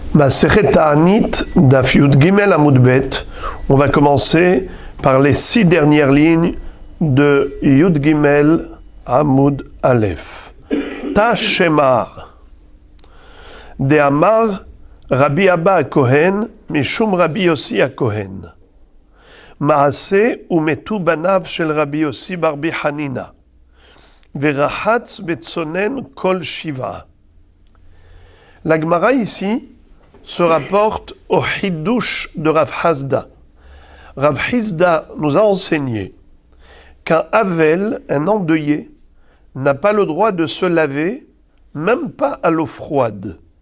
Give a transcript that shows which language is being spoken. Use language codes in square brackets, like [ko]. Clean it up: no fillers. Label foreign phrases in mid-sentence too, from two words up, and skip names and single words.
[he] מסכת תענית, דף יוד גימל עמוד בית. [fr] On va commencer par les 6 dernières lignes de [he] יוד גימל עמוד אלף. Tashemar. דאמר רבי אבא כהן, משום רבי יוסי כהן. מעשה ומתו בניו של רבי יוסי ברבי חנינא. ורחץ בצונן כל שבעה. [fr] La Gemara ici se rapporte au Hidush de Rav Hasda. Rav Hasda nous a enseigné qu'un Havel, un endeuillé, n'a pas le droit de se laver, même pas à l'eau froide.